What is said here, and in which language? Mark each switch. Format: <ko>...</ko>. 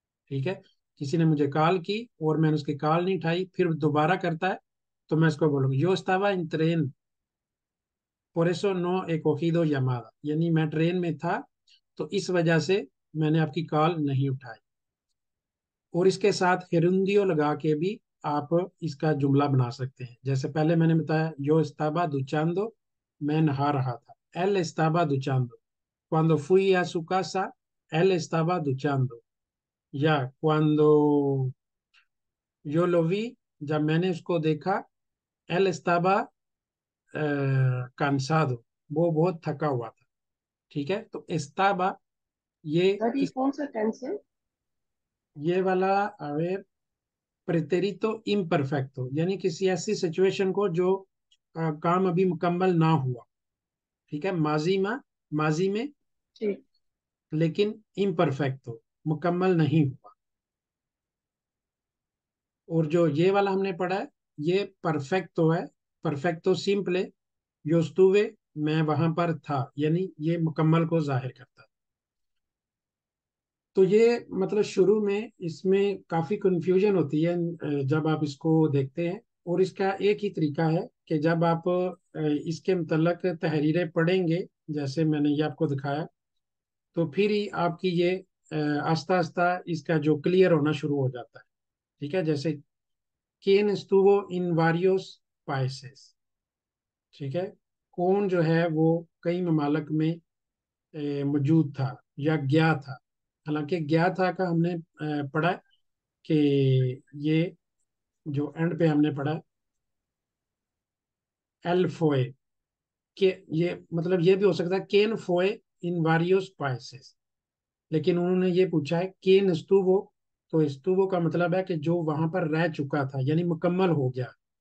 <hi>ठीक है, किसी ने मुझे कॉल की और मैंने उसकी कॉल नहीं उठाई, फिर दोबारा करता है तो मैं इसको बोलूँगा यो estaba in train</hi> <es>por eso no he cogido llamada,</es> <hi>यानी मैं ट्रेन में था तो इस वजह से मैंने आपकी कॉल नहीं उठाई। और इसके साथ हिरुंदियो लगा के भी आप इसका जुमला बना सकते हैं। जैसे पहले मैंने बताया</hi> <es>यो estaba duchando,</es> <hi>मैं नहा रहा था,</hi> <es>él estaba duchando, cuando fui a su casa él estaba duchando, या cuando yo lo vi,</es> <hi>जब मैंने उसको देखा,</hi> <es>él estaba cansado,</es> <hi>वो बहुत थका हुआ था। ठीक है, तो estaba ये सर ये किस, कौन सा टेंस है? ये वाला अवेर प्रेतेरितो इम्परफेक्टो, यानी किसी ऐसी सिचुएशन को जो काम अभी मुकम्मल ना हुआ। ठीक है, माजी में ठीक। लेकिन इम्परफेक्टो, मुकम्मल नहीं हुआ। और जो ये वाला हमने पढ़ा है ये परफेक्टो है, परफेक्टो सिंपले, यो estuve, मैं वहां पर था, यानी ये मुकम्मल को जाहिर करता है। तो ये मतलब शुरू में इसमें काफी कंफ्यूजन होती है जब आप इसको देखते हैं। और इसका एक ही तरीका है कि जब आप इसके मतलब तहरीरें पढ़ेंगे, जैसे मैंने ये आपको दिखाया, तो फिर ही आपकी ये आस्ता आस्ता इसका जो क्लियर होना शुरू हो जाता है। ठीक है, जैसे</hi> <es>quién estuvo in varios países।</es> <hi>ठीक है, कौन जो है वो कई ममालक में मौजूद था या गया था। हालांकि गया था का हमने पढ़ा कि ये जो एंड पे हमने पढ़ा एल फोए, के ये मतलब ये भी हो सकता है केन फोए इन वारियोस पाइसेस, लेकिन उन्होंने ये पूछा है केन एस्तुवो, तो एस्तुवो का मतलब है कि जो वहां पर रह चुका था, यानी मुकम्मल हो गया।</hi>